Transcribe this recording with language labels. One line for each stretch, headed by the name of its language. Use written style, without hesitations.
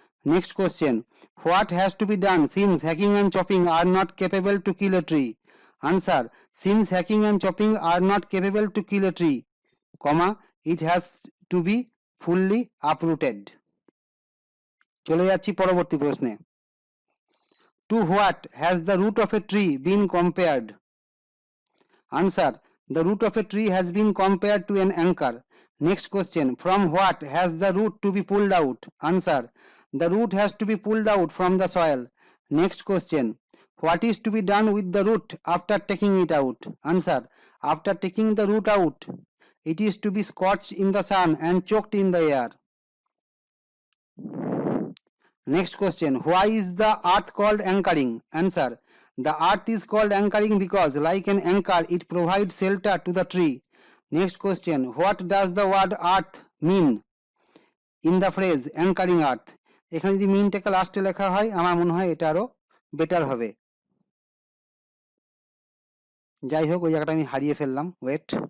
English: Next question, what has to be done since hacking and chopping are not capable to kill a tree? Answer, since hacking and chopping are not capable to kill a tree, comma, it has to be fully uprooted.
Bangla: চলে যাচ্ছি পরবর্তী প্রশ্নে,
English: To what has the root of a tree been compared? Answer, the root of a tree has been compared to an anchor. Next question, from what has the root to be pulled out? Answer, the root has to be pulled out from the soil. Next question, what is to be done with the root after taking it out? Answer, after taking the root out it is to be scorched in the sun and choked in the air. Next question, why is the earth called anchoring? Answer, the earth is called anchoring because like an anchor it provides shelter to the tree. Next question, what does the word earth mean in the phrase anchoring earth?
Bangla: এখানে যদি মিনটাকে লাস্টে লেখা হয় আমার মনে হয় এটা আরো বেটার হবে। যাই হোক, ওই জায়গাটা আমি হারিয়ে ফেললাম, ওয়েট।